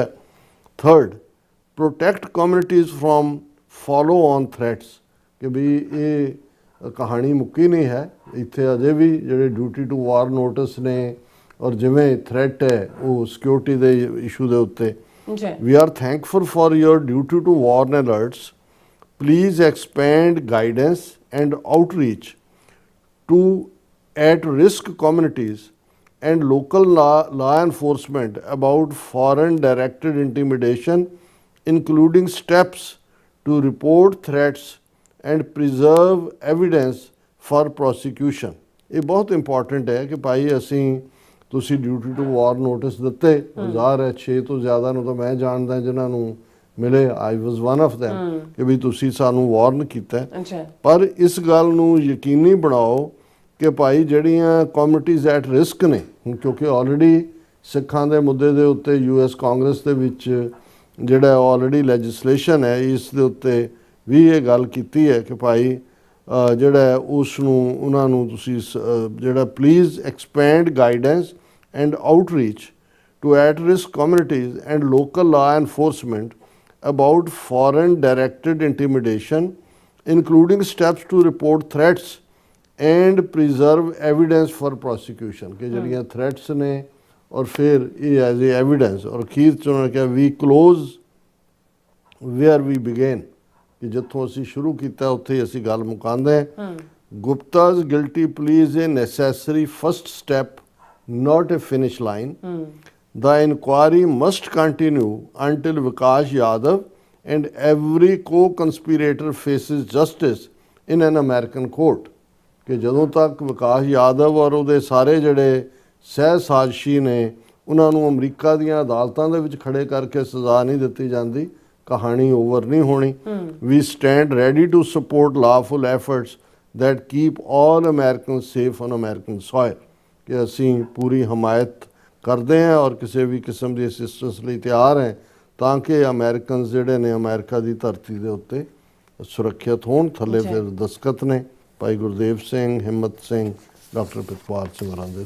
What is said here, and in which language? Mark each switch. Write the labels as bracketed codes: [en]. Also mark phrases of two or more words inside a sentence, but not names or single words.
[en] third, protect communities from follow on threats [pa] ਕਿ ਵੀ ਇਹ ਕਹਾਣੀ ਮੁੱਕੀ ਨਹੀਂ ਹੈ, ਇੱਥੇ ਅਜੇ ਵੀ ਜਿਹੜੇ [en] duty to warn notice [pa] ਨੇ ਔਰ ਜਿਵੇਂ ਥ੍ਰੈਟ ਹੈ ਉਹ ਸਿਕਿਉਰਿਟੀ ਦੇ ਇਸ਼ੂ ਦੇ ਉੱਤੇ। [en] we are thankful for your duty to warn alerts. Please expand guidance and outreach to at-risk communities and local law enforcement about foreign-directed intimidation, including steps to report threats and preserve evidence for prosecution. [pa] ਇਹ ਬਹੁਤ ਇੰਪੋਰਟੈਂਟ ਹੈ ਕਿ ਭਾਈ ਅਸੀਂ ਤੁਸੀਂ [en] duty to warn notice [pa] ਦਿੱਤੇ, ਜ਼ਾਹਰ ਹੈ 6 ਤੋਂ ਜ਼ਿਆਦਾ ਨੂੰ ਤਾਂ ਮੈਂ ਜਾਣਦਾ ਜਿਨ੍ਹਾਂ ਨੂੰ ਮਿਲੇ, ਆਈ [en] was one of them [pa] ਕਿ ਵੀ ਤੁਸੀਂ ਸਾਨੂੰ ਵਾਰਨ ਕੀਤਾ, ਪਰ ਇਸ ਗੱਲ ਨੂੰ ਯਕੀਨੀ ਬਣਾਓ ਕਿ ਭਾਈ ਜਿਹੜੀਆਂ ਕਮਿਊਨਿਟੀਜ਼ [en] at risk [pa] ਨੇ, ਕਿਉਂਕਿ ਆਲਰੇਡੀ ਸਿੱਖਾਂ ਦੇ ਮੁੱਦੇ ਦੇ ਉੱਤੇ US ਕਾਂਗਰਸ ਦੇ ਵਿੱਚ ਜਿਹੜਾ ਆਲਰੇਡੀ ਲੈਜਿਸਲੇਸ਼ਨ ਹੈ ਇਸ ਦੇ ਉੱਤੇ ਵੀ ਇਹ ਗੱਲ ਕੀਤੀ ਹੈ ਕਿ ਭਾਈ ਜਿਹੜਾ ਉਸ ਨੂੰ ਉਹਨਾਂ ਨੂੰ ਤੁਸੀਂ ਜਿਹੜਾ [en] please expand guidance and outreach to at-risk communities and local law enforcement about foreign directed intimidation, including steps to report threats and preserve evidence for prosecution। [pa] कि ਜਿਹੜੀਆਂ threats ਨੇ ਔਰ ਫਿਰ ਇਹ [en] as a evidence, [pa] ਔਰ ਅਖੀਰ 'ਚ ਉਹਨਾਂ ਕਿਹਾ [en] we close where we began, [pa] ਕਿ ਜਿੱਥੋਂ ਅਸੀਂ ਸ਼ੁਰੂ ਕੀਤਾ ਉੱਥੇ ਹੀ ਅਸੀਂ ਗੱਲ ਮੁਕਾਉਂਦੇ ਹਾਂ। [en] Gupta's guilty plea is a necessary first step, not a finish line. The inquiry must continue until Vikas Yadav and every co-conspirator faces justice in an American court। [pa] कि ਜਦੋਂ ਤੱਕ ਵਿਕਾਸ ਯਾਦਵ ਔਰ ਉਹਦੇ ਸਾਰੇ ਜਿਹੜੇ ਸਹਿ ਸਾਜ਼ਿਸ਼ੀ ਨੇ ਉਹਨਾਂ ਨੂੰ ਅਮਰੀਕਾ ਦੀਆਂ ਅਦਾਲਤਾਂ ਦੇ ਵਿੱਚ ਖੜੇ ਕਰਕੇ ਸਜ਼ਾ ਨਹੀਂ ਦਿੱਤੀ ਜਾਂਦੀ, ਕਹਾਣੀ ਓਵਰ ਨਹੀਂ ਹੋਣੀ। [en] we stand ready to support lawful efforts that keep all Americans safe on American soil। [pa] ਕਿ ਅਸੀਂ ਪੂਰੀ ਹਮਾਇਤ ਕਰਦੇ ਹਾਂ ਔਰ ਕਿਸੇ ਵੀ ਕਿਸਮ ਦੀ ਅਸਿਸਟੈਂਸ ਲਈ ਤਿਆਰ ਹੈ ਤਾਂ ਕਿ ਅਮਰੀਕਨਸ ਜਿਹੜੇ ਨੇ ਅਮਰੀਕਾ ਦੀ ਧਰਤੀ ਦੇ ਉੱਤੇ ਸੁਰੱਖਿਅਤ ਹੋਣ। ਥੱਲੇ ਫਿਰ ਦਸਤਖਤ ਨੇ ਭਾਈ ਗੁਰਦੇਵ ਸਿੰਘ, ਹਿੰਮਤ ਸਿੰਘ, ਡਾਕਟਰ ਪ੍ਰਿਤਪਾਲ ਸਿੰਘ ਹੋਰਾਂ ਦੇ।